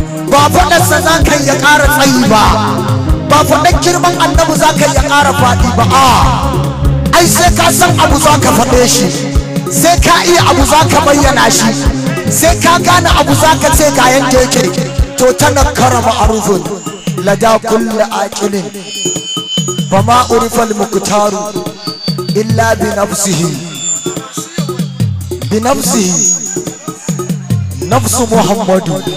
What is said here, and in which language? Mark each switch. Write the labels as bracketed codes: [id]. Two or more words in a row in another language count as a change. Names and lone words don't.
[ha] Ba faɗarsa za ka yi ya ƙara tsayi ba. Ba faɗar girman annabi za ka yi ya ƙara faɗi ba. A, ai sai ka san abu za ka faɗe shi. Sai ka iya abu za ka bayyana shi. Sai ka gane abu za ka ce ga yanda yake. [ar] To تنكر معروف لدى كل عاقل. فما عرف المختار إلا بنفسه. بنفسه. نفس محمد.